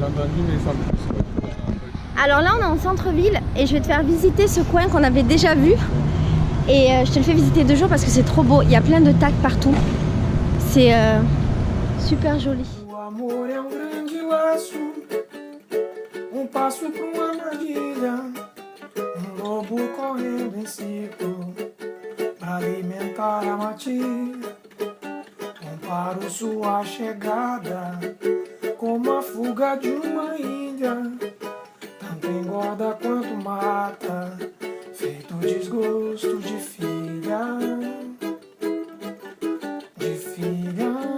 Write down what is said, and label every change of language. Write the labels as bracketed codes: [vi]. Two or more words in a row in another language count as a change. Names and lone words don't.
[fr] Alors là, on est en centre-ville et je vais te faire visiter ce coin qu'on avait déjà vu. Et je te le fais visiter 2 jours parce que c'est trop beau. Il y a plein de tags partout. C'est super joli. [pt] Passo pra uma armadilha, lobo correndo em círculo pra alimentar a matilha. Comparo sua chegada como a fuga de uma índia, tanto engorda quanto mata, feito desgosto de filha, de filha.